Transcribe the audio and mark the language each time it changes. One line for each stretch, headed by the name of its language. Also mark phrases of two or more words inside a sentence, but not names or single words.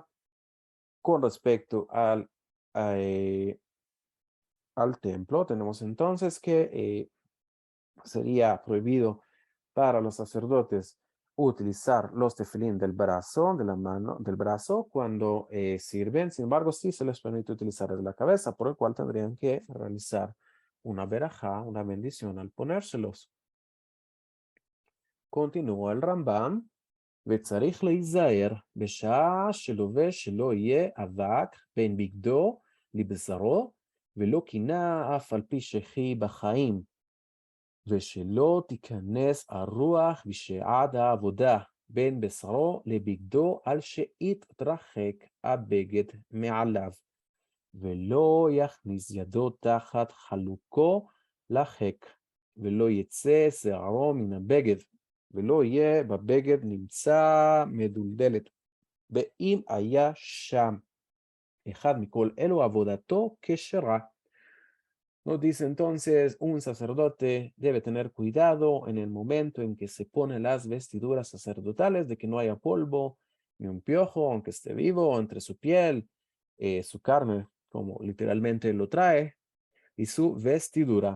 Spanish: Con respecto al templo, tenemos entonces que sería prohibido para los sacerdotes utilizar los tefilín del brazo, de la mano, del brazo, cuando sirven. Sin embargo, sí se les permite utilizar el de la cabeza, por el cual tendrían que realizar una verajá, una bendición al ponérselos. Continúa el Rambam,
Hebrew: וצריך להיזהר בשעה שלובש שלא יהיה אבק בין בגדו לבשרו ולא קינה אף על פי שחי בחיים. ושלא תיכנס הרוח בשעת העבודה בין בשרו לבגדו על שיתרחק הבגד מעליו, ולא יכניס ידו תחת חלוקו לחק, ולא יצא שערו מן הבגד, ולא יהיה בבגד נמצא מדולדלת. ואם היה שם אחד מכל אלו עבודתו כשרה.
Spanish: Nos dice entonces, un sacerdote debe tener cuidado en el momento en que se pone las vestiduras sacerdotales de que no haya polvo ni un piojo, aunque esté vivo, entre su piel, su carne, como literalmente lo trae, y su vestidura.